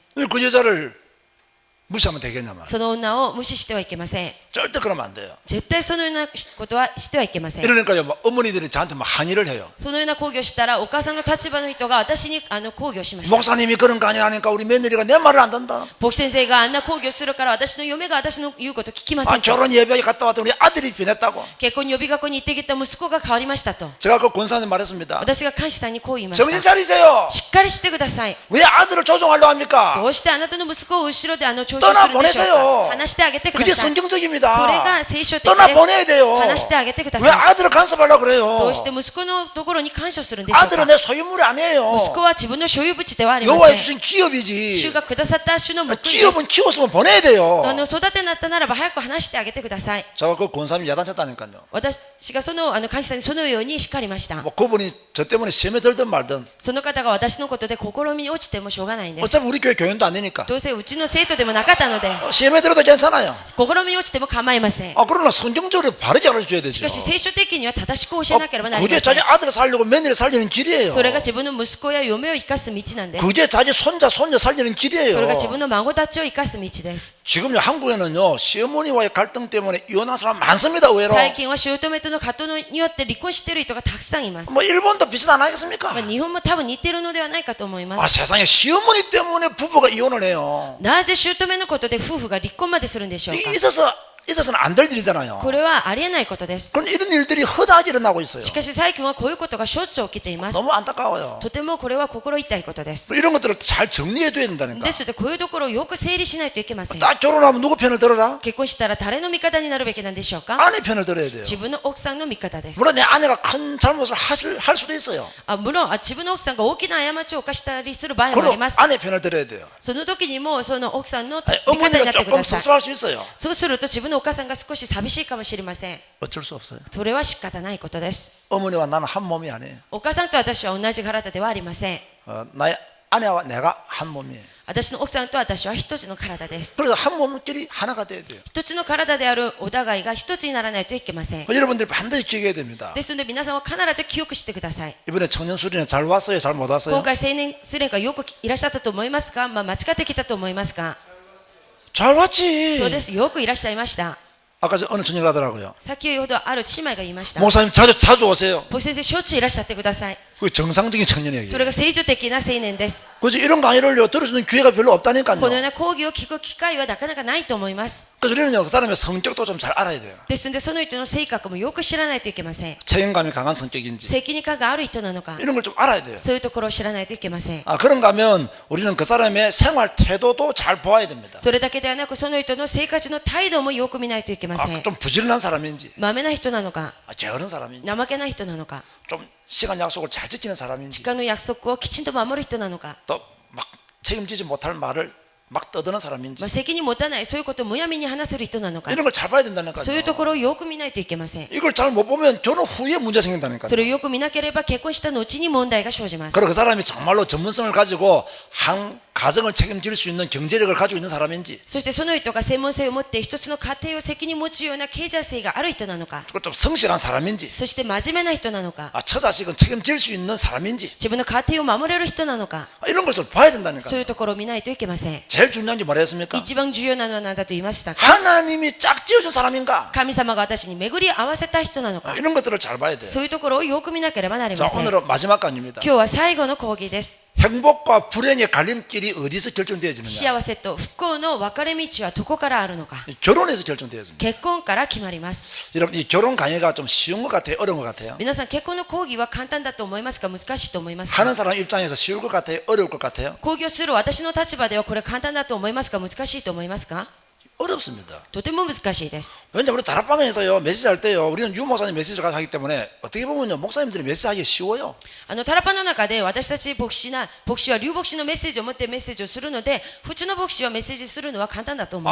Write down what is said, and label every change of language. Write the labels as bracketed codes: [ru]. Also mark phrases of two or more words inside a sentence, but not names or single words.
[ko] 그 여자를 무시하면 되겠냐 말. [ja] その女を無視してはいけません。 [ko] 절대 그러면 안 돼요. [ja] 絶対そのようなことはしてはいけません。 [ko] 이러니까요, 뭐 어머니들이 저한테 막 항의를 해요. [ja] そのような抗議をしたらお母さんの立場の人が私に抗議をしました。 [ko] 목사님이 그런 거 아니라니까 우리 며느리가 내 말을 안 듣는다. [ja] 牧師先生があんな抗議をするから私の嫁が私の言うこと聞きませ [ko] 아, [ja] んと。 [ko] 결혼 예배에 갔다 왔더니 우리 아들이 변했다고. [ja] 結婚予備学校に行ってきた息子が変わりましたと。 [ko] 제가 그 권사님 말했습니다. [ja] 私が監視さんにこう言いまし [ko] 정신 [ja] た。 [ko] 차리세요. [ja] しっかりしてください。 [ko] 왜 아들을 조종하려 합니까? [ja] どうしてあなたの息子を後ろで聴取するんでしょうか。話してあげてくだ [ko] 그게 [ja] さい。 [ko] 성경적입니다. [ja] それが聖書的です。 [ko] 떠나보내야 돼요. [ja] 話してあげてくだ [ko] 왜 [ja] さい。 [ko] 아들을 간섭하려고 [ja] ど [ko] 그래요? [ja] うして息子のところに干渉するんでしょう [ko] 아들은 [ja] か。 [ko] 내 소유물이 아니에요. [ja] 息子は自分の所有物ではありま [ko] 여호와의 [ja] せん。 [ko] 주신 기업이지. [ja] 主がくださった主の報いです。 [ko] 기업은 키웠으면 보내야 돼요. [ja] 育てになったならば早く話してあげてください。 [ko] 제가 그 권사님 야단쳤다니까요. [ja] 私が監視さんにそのように叱りました。 [ko] 뭐 그분이 저 때문에 시험에 들든 말든 [ja] その方が私のことで試みに落ちてもしょうがないんです。 [ko] 어차피 우리 교회 교인도 아니니까 [ja] どうせうちの生徒でもなかったので、 [ko] 시험에 들어도 괜찮아요. [ja] 試みに落ちても構いません。 [ko] 그러나 성경적으로 바르게 알려줘야 [ja] し [ko] 되죠. [ja] かし聖書的には正しく教えなければなりま [ko] 그게 [ja] せん [ko] 자기 。 아들을 살리고 며느리를 살리는 길이에요. [ja] それが自分の息子や嫁を生かす道なんです。 [ko] 그게 자기 손자 손녀 살리는 [ja] それ [ko] 길이에요. [ja] が自分の孫たちを生かす道です。 [ko] 지금요 한국에는요 시어머니와의 갈등 때문에 이혼한 사람 많습니다. 의외로. [ja] 最近は姑との葛藤によって離婚している人がたくさんいます。 [ko] 뭐 일본도 비슷 안 하겠습니까? [ja] 日本も多分似てるのではないかと思いま [ko] 아 [ja] す。 [ko] 세상에 시어머니 때문에 부부가 이혼을 해요. [ja] なぜ姑のことで夫婦が離婚までするんでしょうか。 [ko] 있어서는 안 될 일이잖아요. [ja] これはありえないことです。 [ko] 그런데 이런 일들이 허다하게 일어나고 있어요. [ja] しかし最近はこういうことがしょっちゅう起きています。 [ko] 너무 안타까워요. [ja] とてもこれは心痛いことです。 [ko] 이런 것들을 잘 정리해 둬야 된다니까. [ja] ですのでこういうところをよく整理しないといけません。 [ko] 딱 결혼하면 누구 편을 들어라? [ja] 結婚したら誰の味方になるべきなんでしょうか。 [ko] 아내 편을 들어야 돼요. [ja] 自分の奥さんの味方です。 [ko] 물론 내 아내가 큰 잘못을 할 수도 있어요. [ja] 無論自分の奥さんが大きな過ちを犯したりする場合もあ [ko] 그럼 [ja] ります。 [ko] 아내 편을 들어야 돼요. [ja] その時にもその奥さんの [ko] 아니, [ja] 味方にな [ko] 어머니가 [ja] ってく [ko] 조금 [ja] ださい。 [ko] 섭섭할 수 있어요. [ja] そうすると自分のお母さんが少し寂しいかもしれません。 [ko] 어쩔 수 없어요. [ja] それは仕方ないことです。 [ko] 어머니와 나는 한 몸이 아니에요. [ja] お母さんと私は同じ体ではありません。 [ko] 나의 아내와 내가 한 몸이에요. [ja] 私の奥さんと私は一つの体です。 [ko] 그래서 한 몸끼리 하나가 돼야 돼요. [ja] 一つの体であるお互いが一つにならないといけません。 [ko] 여러분들이 반드시 기억해야 됩니다. [ja] ですので皆さんは必ず記憶してください。 [ko] 이번에 청년 수련회 잘 왔어요? 잘 못 왔어요? [ja] 今回青年スレがよくいらっしゃったと思いますか。間違ってきたと思いますか。 [ko] 잘 왔지. [ja] そうです。よくいらっしゃいました。 [ko] 아까 어느 청년이 하더라고요. [ja] 先ほどある姉妹が言いました。 [ko] 목사님 자주 오세요. [ja] 牧師先生しょっちゅういらっしゃってください。 [ko] 그 정상적인 청년이에요. [ja] それが成長的な青年です。 [ko] 그래서 이런 강의를요 들을 수 있는 기회가 별로 [ja] このよう [ko] 없다니까요. [ja] な講義を聞く機会はなかなかないと思います。 [ko] 그래서 우리는요 그 사람의 성격도 좀 잘 알아야 돼요. [ja] ですのでその人の性格もよく知らないといけません。 [ko] 책임감이 강한 성격인지 [ja] 責任感がある人なのか、 [ko] 이런 걸 좀 알아야 돼요. [ja] そういうところを知らないといけません。 [ko] 그런가 하면 우리는 그 사람의 생활 태도도 잘 보아야 됩니다. [ja] それだけではなくその人の生活の態度もよく見ないといけません。 [ko] 좀 부지런한 사람인지 [ja] まめな人なのか、 [ko] 게으른 사람인지 [ja] 怠けな人なのか、 [ko] 좀 시간 약속을 잘 지키는 사람인지 [ja] 時間の約束をきちんと守る人なのか、 [ko] 또 막 책임지지 못할 말을 막 떠드는 사람인지 [ja] 責任持たない、そういうことをむやみに話せる人なのか、 [ko] 이런 걸 잘 봐야 된다니까요. [ja] そういうところをよく見ないといけません。 [ko] 이걸 잘 못 보면 결혼 후에 문제 생긴다니까요. [ja] それをよく見なければ結婚した後に問題が生じます。 [ko] 그리고 그 사람이 정말로 전문성을 가지고 한 가정을 책임질 수 있는 경제력을 가지고 있는 사람인지 [ja] そしてその人が専門性を持って一つの家庭を責任持つような経済性がある人なのか、 [ko] 그리고 좀 성실한 사람인지 [ja] そして真面目な人なのか、 [ko] 처자식은 책임질 수 있는 사람인지 [ja] 自分の家庭を守れる人なのか、 [ko] 이런 것을 봐야 [ja] そう [ko] 된다니까요. [ja] いうところを見ないといけません。 [ko] 제일 중요한 게 뭐라 했습니까? [ja] 一番重要なのは何だと言いましたか？ [ko] 하나님이 짝지어준 사람인가? [ja] 神様が私に巡り合わせた人なのか、 [ko] 이런 것들을 잘 봐야 돼요. [ja] そういうところをよく見なければなり [ko] 자 [ja] ません。今 [ko] 오늘은 마지막 강의입니다. [ja] 日は最後の講義です。 [ko] 행복과 불행의 갈림길이 어디서 결정되어지느냐? [ja] 幸せと不幸の分かれ道はどこからあるのか。 [ko] 결혼에서 결정되어집니다. [ja] 結婚から決まります。 [ko] 여러분 이 결혼 강의가 좀 쉬운 것 같아요? 어려운 것 같아요? [ja] 皆さん、結婚の講義は簡単だと思いますか、難しいと思いますか？ [ko] 하는 사람 입장에서 쉬울 것 같아요? 어려울 것 같아요? [ja] 講義をする私の立場ではこれ簡単だと思いますか、難しいと思いますか？ [ko] 어렵습니다. [ja] とても難しいです。 [ko] 왜냐면 우리 다락방에서요 메시지 할 때요 우리는 유 목사님 메시지를 하기 때문에 어떻게 보면요 목사님들이 메시지 하기 쉬워요. [ja] タラパの中で私たち牧師は劉牧師のメッセージを持ってメッセージをするので、普通の牧師はメッセージするのは簡単だと思い